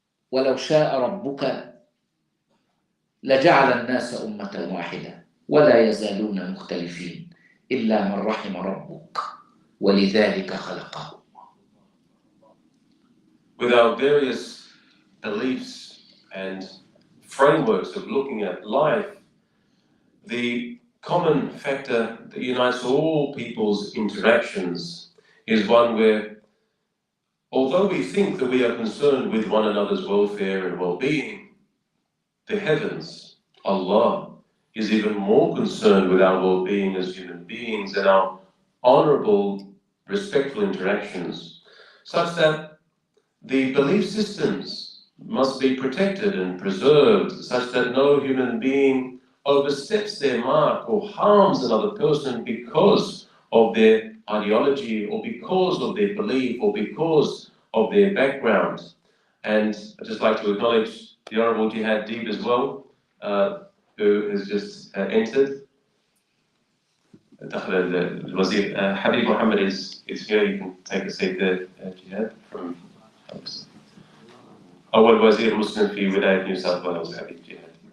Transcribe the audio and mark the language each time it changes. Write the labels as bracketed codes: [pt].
[ar] ولو شاء ربك لجعل الناس أمة واحدة ولا يزالون مختلفين إلا من رحم ربك ولذلك خلقهم. [en] With our various beliefs and frameworks of looking at life, the common factor that unites all people's interactions is one where, although we think that we are concerned with one another's welfare and well-being, the heavens, Allah, is even more concerned with our well-being as human beings and our honourable, respectful interactions, such that the belief systems must be protected and preserved, such that no human being oversteps their mark or harms another person because of their ideology or because of their belief or because of their background. And I'd just like to acknowledge the Honourable Jihad Deeb as well, who has just entered. Habib Mohammed is here. You can take a seat there, Jihad, from [ar] أول وزير مسلم في ولاية نيو ساوث ويلز حبيب جهاد.